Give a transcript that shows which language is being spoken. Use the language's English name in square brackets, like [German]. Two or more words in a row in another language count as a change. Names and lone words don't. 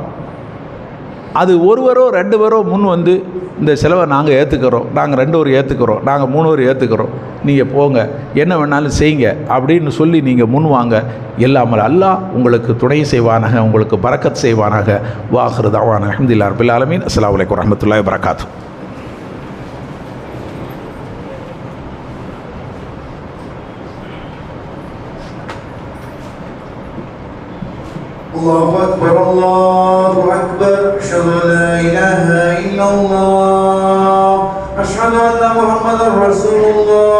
[Tamil] அது 1 பேரோ 2 பேரோ முன் வந்து இந்த செலவை நாங்கள் ஏற்றுக்கிறோம், நாங்கள் 2 பேர் ஏற்றுக்கிறோம், நாங்கள் 3 பேர் ஏற்றுக்கிறோம், நீங்கள் போங்க, என்ன வேணாலும் செய்யுங்க அப்படின்னு சொல்லி நீங்கள் முன் வாங்க. எல்லாமல் அல்லாஹ் உங்களுக்கு துணை செய்வானாக, உங்களுக்கு பரக்கத் செய்வானாக. [Arabic] وآخر دعوانا الحمد لله رب العالمين السلام عليكم ورحمة الله وبركاته. الله أكبر الله أكبر أشهد أن لا إله إلا الله أشهد أن محمدا رسول الله